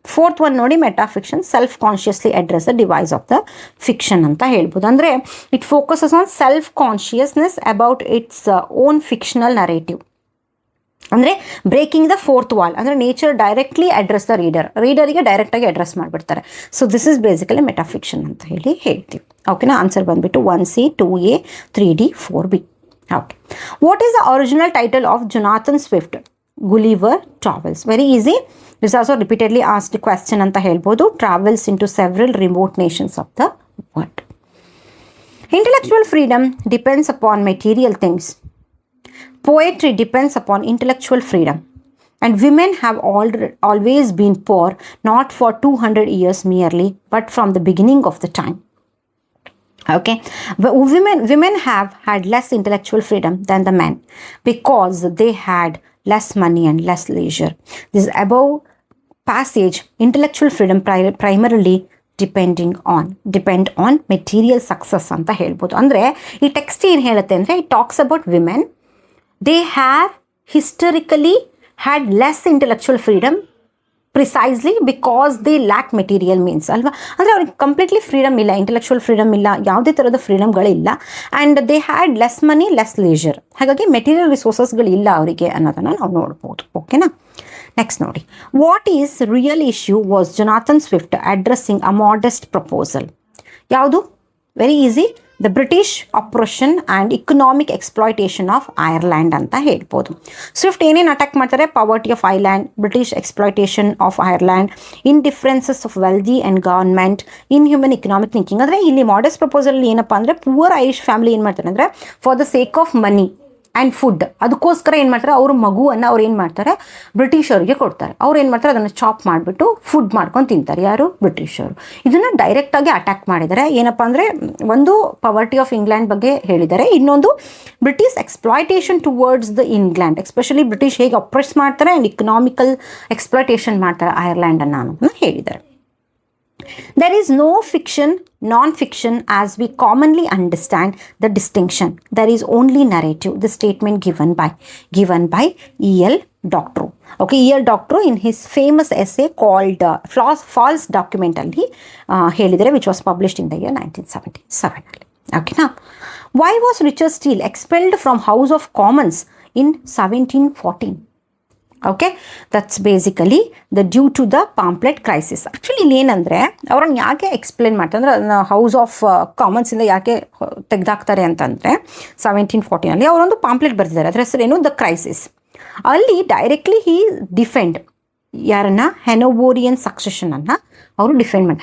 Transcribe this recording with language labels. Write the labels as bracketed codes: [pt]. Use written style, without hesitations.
[en] fourth one ನೋಡಿ, metafiction self consciously address the device of the fiction [kn] ಅಂತ ಹೇಳ್ಬೋದು. [en] ಅಂದರೆ it focuses on self consciousness about its own fictional narrative. ಅಂದರೆ breaking the fourth wall, ಅಂದರೆ nature directly address the ರೀಡರಿಗೆ [kn] ಡೈರೆಕ್ಟಾಗಿ address ಮಾಡಿಬಿಡ್ತಾರೆ. [en] so this is basically metafiction [kn] ಅಂತ ಹೇಳ್ತೀವಿ. ಓಕೆನಾ. ಆನ್ಸರ್ ಬಂದುಬಿಟ್ಟು 1C, 2A, 3D, 4B. Okay. [en] What is the original title of Jonathan Swift Gulliver Travels? Very easy. This also repeatedly asked question [kn] ಅಂತ ಹೇಳ್ಬೋದು. [en] Travels into several remote nations of the world. Intellectual freedom depends upon material things. Poetry depends upon intellectual freedom, and women have always been poor, not for 200 years merely, but from the beginning of the time. Okay, but women have had less intellectual freedom than the men because they had less money and less leisure. This above passage, intellectual freedom primarily depend on material success [kn] ಅಂತ ಹೇಳ್ಬೋದು. ಅಂದರೆ ಈ text ಏನು ಹೇಳುತ್ತೆ ಅಂದರೆ, [en] It talks about women. They have historically had less intellectual freedom precisely because they lack material means ಅಲ್ವಾ. [kn] ಅಂದರೆ ಅವ್ರಿಗೆ ಕಂಪ್ಲೀಟ್ಲಿ ಫ್ರೀಡಮ್ ಇಲ್ಲ, ಇಂಟೆಲೆಕ್ಚುವಲ್ ಫ್ರೀಡಮ್ ಇಲ್ಲ, ಯಾವುದೇ ಥರದ ಫ್ರೀಡಮ್ಗಳಿಲ್ಲ. [en] And they had less money, less leisure. [kn] ಹಾಗಾಗಿ ಮೆಟೀರಿಯಲ್ ರಿಸೋರ್ಸಸ್ಗಳಿಲ್ಲ ಅವರಿಗೆ ಅನ್ನೋದನ್ನು ನಾವು ನೋಡ್ಬೋದು. ಓಕೆನಾ. [en] Next ನೋಡಿ, what is real issue was Jonathan Swift addressing a modest proposal? ಯಾವುದು? Very easy. The British oppression and economic exploitation of Ireland [kn] ಅಂತ ಹೇಳ್ಬೋದು. ಸ್ವಿಫ್ಟ್ ಏನೇನು ಅಟ್ಯಾಕ್ ಮಾಡ್ತಾರೆ? [en] Poverty of Ireland, British exploitation of Ireland, indifferences of wealthy and government, inhuman economic thinking. [kn] ಅಂದರೆ ಇಲ್ಲಿ modest proposal ಏನಪ್ಪ ಅಂದರೆ, poor Irish family ಏನು ಮಾಡ್ತಾರೆ ಅಂದರೆ, [en] for the sake of money and food, [kn] ಅದಕ್ಕೋಸ್ಕರ ಏನು ಮಾಡ್ತಾರೆ, ಅವ್ರ ಮಗುವನ್ನು ಅವ್ರು ಏನು ಮಾಡ್ತಾರೆ, ಬ್ರಿಟಿಷರಿಗೆ ಕೊಡ್ತಾರೆ. ಅವ್ರು ಏನು ಮಾಡ್ತಾರೆ, ಅದನ್ನು ಚಾಪ್ ಮಾಡಿಬಿಟ್ಟು ಫುಡ್ ಮಾಡ್ಕೊಂಡು ತಿಂತಾರೆ. ಯಾರು? ಬ್ರಿಟಿಷರು. ಇದನ್ನು ಡೈರೆಕ್ಟಾಗಿ ಅಟ್ಯಾಕ್ ಮಾಡಿದ್ದಾರೆ. ಏನಪ್ಪ ಅಂದರೆ, ಒಂದು ಪಾವರ್ಟಿ ಆಫ್ ಇಂಗ್ಲೆಂಡ್ ಬಗ್ಗೆ ಹೇಳಿದ್ದಾರೆ, ಇನ್ನೊಂದು British exploitation towards the England, especially British ಹೇಗೆ ಅಪ್ರೆಸ್ ಮಾಡ್ತಾರೆ ಆ್ಯಂಡ್ ಇಕನಾಮಿಕಲ್ ಎಕ್ಸ್ಪ್ಲಾಯ್ಟೇಷನ್ ಮಾಡ್ತಾರೆ ಐರ್ಲ್ಯಾಂಡನ್ನು ಅನ್ನೋದನ್ನ ಹೇಳಿದ್ದಾರೆ. [en] There is no fiction, non-fiction as we commonly understand the distinction. There is only narrative. The statement given by E.L. Doctorow. Okay, E.L. Doctorow in his famous essay called False Document [kn] alli helidare, [en] which was published in the year 1977. Okay, now why was Richard Steele expelled from House of Commons in 1714? Okay, that's basically due to the pamphlet crisis. [kn] Actually ಇಲ್ಲಿ ಏನಂದರೆ, ಅವ್ರನ್ನ ಯಾಕೆ explain ಮಾಡ್ತಾರೆ ಅಂದರೆ, house of ಕಾಮನ್ಸಿಂದ ಯಾಕೆ ತೆಗೆದಾಕ್ತಾರೆ ಅಂತಂದರೆ, 1714 ಅವರೊಂದು pamphlet ಬರೆದಿದ್ದಾರೆ, ಅದರ ಹೆಸರೇನು? The crisis. ಅಲ್ಲಿ ಡೈರೆಕ್ಟ್ಲಿ ಹಿ ಡಿಫೆಂಡ್ ಯಾರನ್ನ? ಹೆನೋವೋರಿಯನ್ ಸಕ್ಸೆಷನನ್ನು ಅವರು ಡಿಫೆಂಡ್ ಮಾಡಿ.